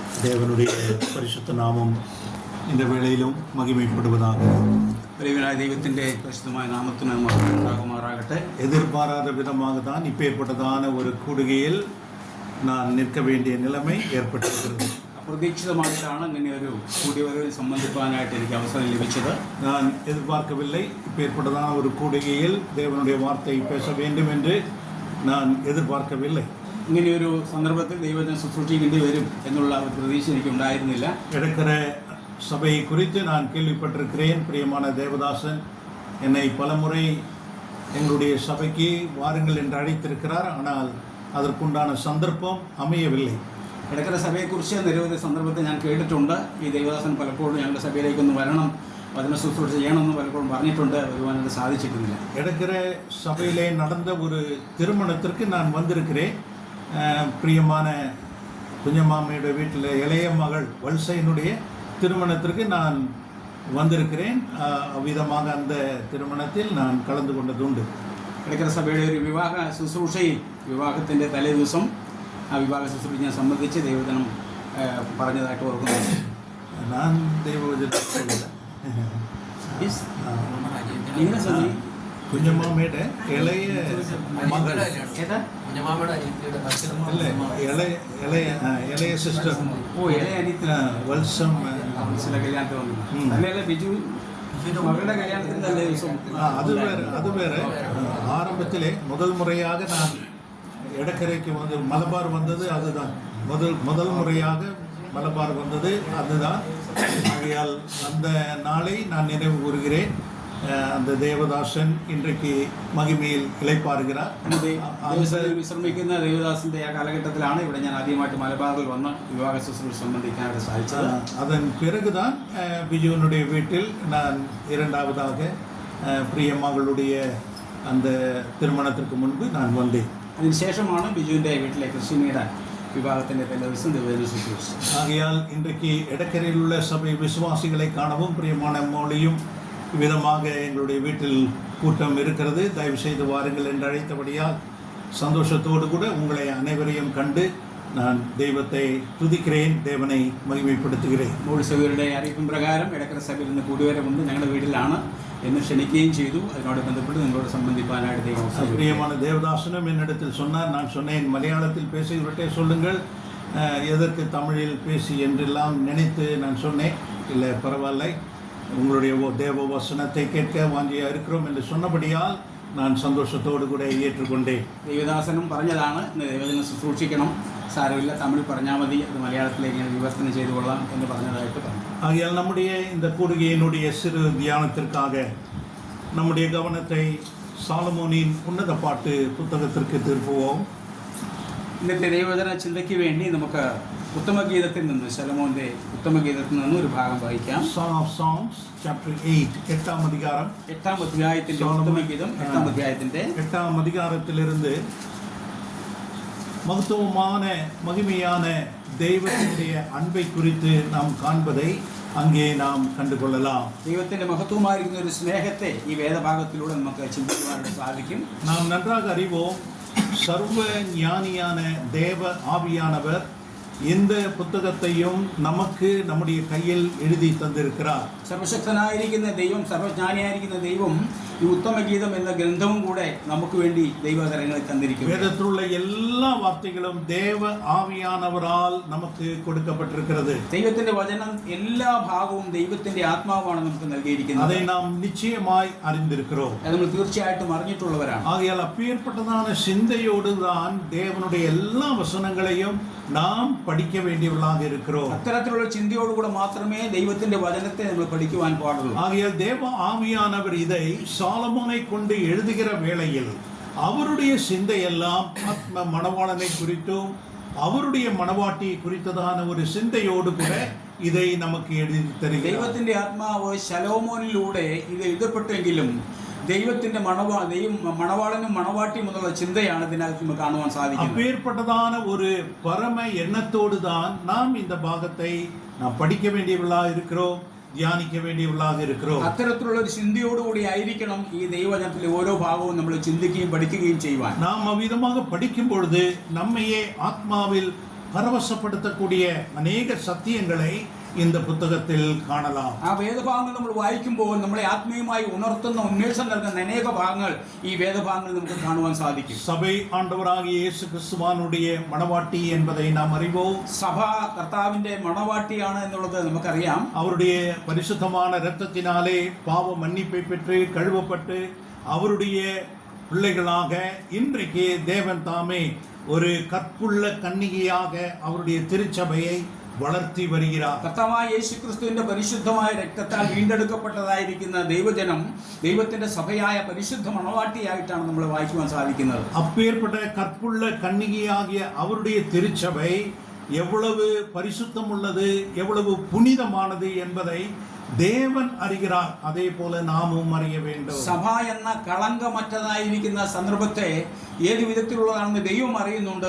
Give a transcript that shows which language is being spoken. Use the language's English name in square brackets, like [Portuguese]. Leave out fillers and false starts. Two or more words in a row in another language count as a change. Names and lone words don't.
[Tamil] தேவனுடைய பரிசுத்த நாமம் இந்த வேளையிலும் மகிமைப்படுவதாக. [Malayalam] தெய்வத்திൻ്റെ പരിശുദ്ധമായ നാമത്തിന് ഉണ്ടാകുമാറാകട്ടെ. [Tamil] எதிர்பாராத விதமாக தான் இப்பேற்பட்டதான ஒரு கூடுகையில் நான் நிற்க வேண்டிய நிலைமை ஏற்பட்டிருக்கிறது. [Malayalam] അപ്രതീക്ഷിതമായിട്ടാണ് ഇങ്ങനെ ഒരു കൂടിവരവിൽ സംബന്ധിക്കാനായിട്ട് എനിക്ക് അവസരം ലഭിച്ചത്. [Tamil] நான் எதிர்பார்க்கவில்லை. இப்பேற்பட்டதான ஒரு கூடுகையில் தேவனுடைய வார்த்தை பேச வேண்டும் என்று நான் எதிர்பார்க்கவில்லை. [Malayalam] ഇങ്ങനെയൊരു സന്ദർഭത്തിൽ ദൈവത്തിന് ശുശ്രൂഷിക്കേണ്ടി വരും എന്നുള്ള ഒരു പ്രതീക്ഷ എനിക്ക് ഉണ്ടായിരുന്നില്ല. [Tamil] இடக்கிற சபையை குறித்து நான் கேள்விப்பட்டிருக்கிறேன். பிரியமான தேவதாசன் என்னை பலமுறை எங்களுடைய சபைக்கு வாருங்கள் என்று அழைத்திருக்கிறார். ஆனால் அதற்குண்டான சந்தர்ப்பம் அமையவில்லை. [Malayalam] ഇടക്കര സഭയെക്കുറിച്ച് നിരവധി സന്ദർഭത്തിൽ ഞാൻ കേട്ടിട്ടുണ്ട്. ഈ ദേവദാസൻ പലപ്പോഴും ഞങ്ങളുടെ സഭയിലേക്കൊന്ന് വരണം, വചന ശുശ്രൂഷ ചെയ്യണമെന്ന് പലപ്പോഴും പറഞ്ഞിട്ടുണ്ട്. വരുവാനത് സാധിച്ചിട്ടില്ല. [Tamil] இடக்கிற சபையிலே நடந்த ஒரு திருமணத்திற்கு நான் வந்திருக்கிறேன். பிரியமான குஞ்சம்மாமையுடைய வீட்டில் இளைய மகள் வல்சையினுடைய திருமணத்திற்கு நான் வந்திருக்கிறேன். அவ்விதமாக அந்த திருமணத்தில் நான் கலந்து கொண்டதுண்டு. [Malayalam] ഇടക്കര സഭയുടെ ഒരു വിവാഹ ശുശ്രൂഷയിൽ വിവാഹത്തിൻ്റെ തലേ ദിവസം ആ വിവാഹ ശുശ്രൂഷ ഞാൻ സംബന്ധിച്ച് ദൈവജനം പറഞ്ഞതായിട്ട് ഓർക്കുന്നു. [Tamil] நான் தேவவചனம் [Malayalam] കുഞ്ഞമ്മാമ്മയുടെ ഇളയ മകൾ ഇളയ സിസ്റ്റർ വത്സം ബിജു മകളുടെ കല്യാണത്തിന് തലേ ദിവസം [Tamil] அது வேற. ஆரம்பத்திலே முதல் முறையாக நான் இடக்கரைக்கு வந்து மலபார் வந்தது அதுதான். முதல் முறையாக மலபார் வந்தது அதுதான். ஆகையால் அந்த நாளை நான் நினைவு கூறுகிறேன். அந்த தேவதாசன் இன்றைக்கு மகிமையில் இளைப்பாறுகிறார். [Malayalam] വിശ്രമിക്കുന്ന ദേവദാസിന്റെ ആ കാലഘട്ടത്തിലാണ് ഇവിടെ ഞാൻ ആദ്യമായിട്ട് മലബാറിൽ വന്ന് വിവാഹ ശുശ്രൂഷ സംബന്ധിക്കാനായിട്ട് സാധിച്ചത്. [Tamil] அதன் பிறகுதான் பிஜுவனுடைய வீட்டில் நான் இரண்டாவதாக பிரியமகளுடைய அந்த திருமணத்திற்கு முன்பு நான் வந்தேன். [Malayalam] അതിനുശേഷമാണ് ബിജുവിൻ്റെ വീട്ടിലെ ക്രിസ്ത്യനിയുടെ വിവാഹത്തിൻ്റെ തലേ ദിവസം ദേവദാന ശുശ്രൂഷ. [Tamil] ஆகையால் இன்றைக்கு இடக்கரையில் உள்ள சபை விசுவாசிகளை காணவும் பிரியமான மோளையும் விதமாக எங்களுடைய வீட்டில் கூட்டம் இருக்கிறது. தயவு செய்து வாருங்கள் என்று அழைத்தபடியால் சந்தோஷத்தோடு கூட உங்களை அனைவரையும் கண்டு நான் தெய்வத்தை துதிக்கிறேன், தேவனை மகிமைப்படுத்துகிறேன். [Malayalam] മൂന്ന് സഭയുടെ അറിയിപ്പിൻ പ്രകാരം ഇടക്കര സഭയിൽ നിന്ന് കൂടിവരവുണ്ട്. ഞങ്ങളുടെ വീട്ടിലാണ് എന്ന് ക്ഷണിക്കുകയും ചെയ്തു. അതിനോട് ബന്ധപ്പെട്ട് നിങ്ങളോട് സംബന്ധിക്കാനായിട്ട് ദൈവം. [Tamil] பிரியமான தேவதாசனும் என்னிடத்தில் சொன்னார். நான் சொன்னேன், மலையாளத்தில் பேசுகிறவர்கிட்ட சொல்லுங்கள், எதற்கு தமிழில் பேசி என்றெல்லாம் நினைத்து நான் சொன்னேன். இல்லை பரவாயில்லை, உங்களுடைய தேவ வசனத்தை கேட்க வாஞ்சியாக இருக்கிறோம் என்று சொன்னபடியால் நான் சந்தோஷத்தோடு கூட ஏற்றுக்கொண்டேன். [Malayalam] ദേവദാസനും പറഞ്ഞതാണ് ദൈവജനം ശുശ്രൂഷിക്കണം, സാരമില്ല തമിഴ് പറഞ്ഞാൽ മതി, അത് മലയാളത്തിലേക്ക് ഞാൻ വിവർത്തനം ചെയ്തു കൊള്ളാം എന്ന് പറഞ്ഞതായിട്ട് പറഞ്ഞു. [Tamil] ஆகையால் நம்முடைய இந்த கூடுகையினுடைய சிறு தியானத்திற்காக நம்முடைய கவனத்தை சாலமோனின் உன்னத பாட்டு புத்தகத்திற்கு திருப்புவோம். [Malayalam] ഇന്നത്തെ ദൈവവചന ചിന്തയ്ക്ക് വേണ്ടി നമുക്ക് ഉത്തമഗീതത്തിൽ നിന്ന് ശലോമോന്റെ ഉത്തമഗീതത്തിൽ നിന്ന് ഒരു ഭാഗം വായിക്കാം. [English] Song of Songs chapter 8 [Tamil] 8ஆம் அதிகாரம் [Malayalam] 8ஆம் അധ്യായത്തിന്റെ ഉത്തമഗീതം 8ஆம் അധ്യായത്തിന്റെ [Tamil] 8ஆம் அதிகாரத்திலிருந்து மகத்துவமான மகிமையான தெய்வத்தினுடைய அன்பை குறித்து நாம் காண்பதை அங்கே நாம் கண்டுகொள்ளலாம். [Malayalam] ദൈവത്തിന്റെ മഹത്വമായിരിക്കുന്ന ഒരു സ്നേഹത്തെ ഈ വേദഭാഗത്തിലൂടെ നമുക്ക് ചിന്തിക്കുവാനായിട്ട് സാധിക്കും. [Tamil] நாம் நன்றாக அறிவோம், சர்வ ஞானியான தேவ ஆவியானவர் இந்த புத்தகத்தையும் நமக்கு நம்முடைய கையில் எழுதி தந்திருக்கிறார். [Malayalam] സർവശക്തനായിരിക്കുന്ന ദൈവം, സർവജ്ഞാനിയായിരിക്കുന്ന ദൈവം ഈ ഉത്തമഗീതം എന്ന ഗ്രന്ഥവും കൂടെ നമുക്ക് വേണ്ടി ദൈവകരങ്ങളിൽ തന്നിരിക്കുന്നു. [Tamil] வேதத்தில் உள்ள எல்லா வார்த்தைகளும் தேவ ஆவியானவரால் நமக்கு கொடுக்கப்பட்டிருக்கிறது. [Malayalam] ദൈവത്തിന്റെ വചനം എല്ലാ ഭാഗവും ദൈവത്തിന്റെ ആത്മാവാണ് നമുക്ക് നൽകിയിരിക്കുന്നത്. [Tamil] அதை நாம் நிச்சயமாய் அறிந்திருக்கிறோம். [Malayalam] അത് നമ്മൾ തീർച്ചയായിട്ടും അറിഞ്ഞിട്ടുള്ളവരാണ്. [Tamil] ஆகையால் அப்பேற்பட்டதான சிந்தையோடு தான் தேவனுடைய எல்லா வசனங்களையும் நாம் படிக்க வேண்டியவர்களாக இருக்கிறோம். [Malayalam] അത്തരത്തിലുള്ള ചിന്തയോടുകൂടെ മാത്രമേ ദൈവത്തിന്റെ വചനത്തെ നമ്മൾ പഠിക്കുവാൻ പാടുള്ളൂ. [Tamil] ஆகையால் தேவ ஆவியானவர் இதை சாலமோனை கொண்டு எழுதுகிற வேளையில் அவருடைய சிந்தையெல்லாம் ஆத்ம மணவாளனை குறித்தும் அவருடைய மணவாட்டியை குறித்ததான ஒரு சிந்தையோடு கூட இதை நமக்கு எழுதி தருகிறார். [Malayalam] ദൈവത്തിന്റെ ആത്മാവ് ശലോമോനിലൂടെ ഇത് എഴുതപ്പെട്ടെങ്കിലും ദൈവത്തിന്റെ മണവാളനും മണവാട്ടിയും എന്നുള്ള ചിന്തയാണ് ഇതിനകത്ത് നമുക്ക് കാണുവാൻ സാധിക്കുന്നത്. [Tamil] அப்பேற்பட்டதான ஒரு பரம எண்ணத்தோடு தான் நாம் இந்த பாகத்தை நாம் படிக்க வேண்டியவர்களாக இருக்கிறோம், தியானிக்க வேண்டியவர்களாக இருக்கிறோம். [Malayalam] അത്തരത്തിലുള്ള ഒരു ചിന്തയോടുകൂടി ആയിരിക്കണം ഈ ദൈവവചനത്തിലെ ഓരോ ഭാഗവും നമ്മൾ ചിന്തിക്കുകയും പഠിക്കുകയും ചെയ്യുവാൻ. [Tamil] நாம் அவ்விதமாக படிக்கும் பொழுது நம்மையே ஆத்மாவில் பரவசப்படுத்தக்கூடிய அநேக சத்தியங்களை இந்த புத்தகத்தில் காணலாம். [Malayalam] ആ വേദഭാഗങ്ങൾ നമ്മൾ വായിക്കുമ്പോൾ നമ്മളെ ആത്മീയമായി ഉണർത്തുന്ന ഉന്മേഷം നൽകുന്ന അനേക ഭാഗങ്ങൾ ഈ വേദഭാഗങ്ങളിൽ നമുക്ക് കാണുവാൻ സാധിക്കും. [Tamil] சபை ஆண்டவராகிய இயேசு கிறிஸ்துவானுடைய மணவாட்டி என்பதை நாம் அறிவோம். [Malayalam] സഭ കർത്താവിന്റെ മണവാട്ടിയാണ് എന്നുള്ളത് നമുക്കറിയാം. [Tamil] அவருடைய பரிசுத்தமான இரத்தத்தினாலே பாவ மன்னிப்பை பெற்று கழுவப்பட்டு அவருடைய பிள்ளைகளாக இன்றைக்கு தேவன் தாமே ஒரு கற்புள்ள கன்னிகையாக அவருடைய திருச்சபையை വളർത്തി வருகிறார். [Malayalam] കർത്താവായ യേശുക്രിസ്തുവിന്റെ പരിശുദ്ധമായ രക്തത്താൽ വീണ്ടെടുക്കപ്പെട്ടതായിരിക്കുന്ന ദൈവജനം ദൈവത്തിന്റെ സഭയായ പരിശുദ്ധ മണവാട്ടിയായിട്ടാണ് നമ്മൾ വായിക്കുവാൻ സാധിക്കുന്നത്. [Tamil] அப்பேற்பட்ட கற்புள்ள கன்னிகையாகிய அவருடைய திருச்சபை எவ்வளவு பரிசுத்தம் உள்ளது, எவ்வளவு புனிதமானது என்பதை தேவன் அறிகிறார். அதே போல நாமும் அறிய வேண்டும். [Malayalam] സഭ എന്ന കളങ്കമറ്റതായിരിക്കുന്ന സന്ദർഭത്തെ ഏത് വിധത്തിലുള്ളതാണെന്ന് ദൈവം അറിയുന്നുണ്ട്.